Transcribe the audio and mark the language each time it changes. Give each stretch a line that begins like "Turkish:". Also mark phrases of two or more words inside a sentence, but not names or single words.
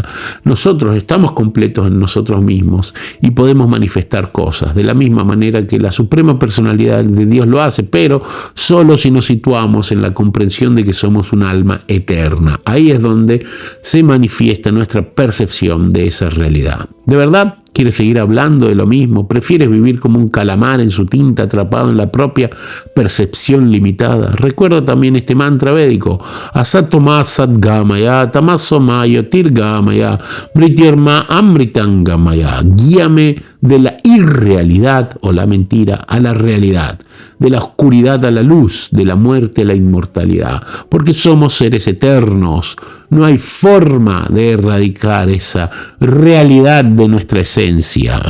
Spanish: Nosotros estamos completos en nosotros mismos y podemos manifestar cosas de la misma manera que la suprema personalidad de Dios lo hace, pero solo si nos situamos en la comprensión de que somos un alma eterna. Ahí es donde se manifiesta nuestra percepción de esa realidad. ¿De verdad quieres seguir hablando de lo mismo? ¿Prefieres vivir como un calamar en su tinta atrapado en la propia percepción limitada? Recuerda también este mantra védico.
Sanskrit: Asatoma sadgamaya tamasomayo tirgamaya mrityarma amritangamaya.
Spanish: Guíame de la irrealidad o la mentira a la realidad, de la oscuridad a la luz, de la muerte a la inmortalidad, porque somos seres eternos. No hay forma de erradicar esa realidad de nuestra esencia.